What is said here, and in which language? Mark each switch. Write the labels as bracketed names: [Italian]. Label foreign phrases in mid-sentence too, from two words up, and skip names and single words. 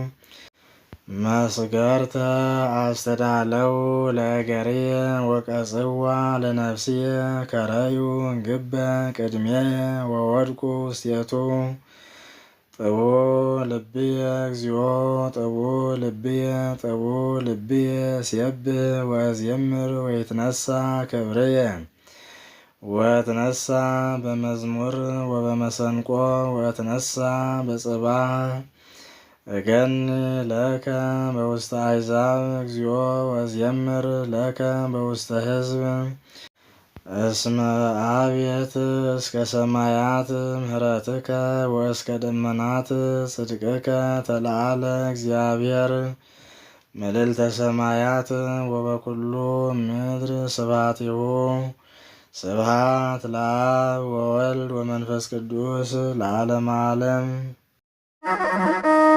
[Geez] መስገርተ አስተዳለው ለእገርየ ወቀጽዋ ለነፍስየ ከረዩ ግበ ቅድሜየ ወወድቁ ውስቴቱ። ጥቡ ልብየ እግዚኦ ጥቡ ልብየ ጥቡ ልብየ ሲየብህ ወዘምር ወይትነሣ ክብርየ ወትነሣ በመዝሙር ወበመሰንቆ ወትነሣ በጽባሕ። እገኒ ለከ በውስተ አሕዛብ እግዚኦ ወዘምር ለከ በውስተ ሕዝብ። እስመ አብየት እስከ ሰማያት ምሕረትከ ወእስከ ደመናት ጽድቅከ ተለዓለ እግዚአብሔር መልዕልተ ሰማያት ወበኩሉ ምድር ስብሐቲሁ። ስብሐት ለአብ ወወልድ ወመንፈስ ቅዱስ ለዓለመ ዓለም።